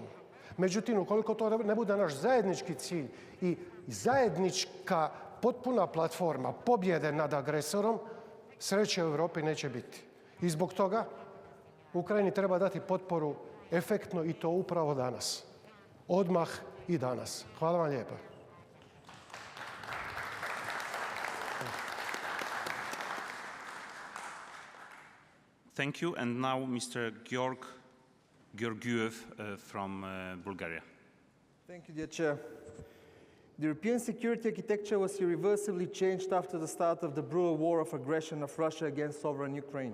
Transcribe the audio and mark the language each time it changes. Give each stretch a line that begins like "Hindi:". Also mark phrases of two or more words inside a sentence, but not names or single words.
Croatian: Međutim, ukoliko to ne bude naš zajednički cilj i zajednička potpuna platforma pobjede nad agresorom, sreće u Europi neće biti. I zbog toga Ukrajini treba dati potporu efektno i to upravo danas. odmah i danas. Hvala vam lijepa.
English: Thank you. And now Mr. Georgiev from Bulgaria. Thank you, dear Chair. The European security architecture was irreversibly changed after the start of the brutal war of aggression of Russia against sovereign Ukraine.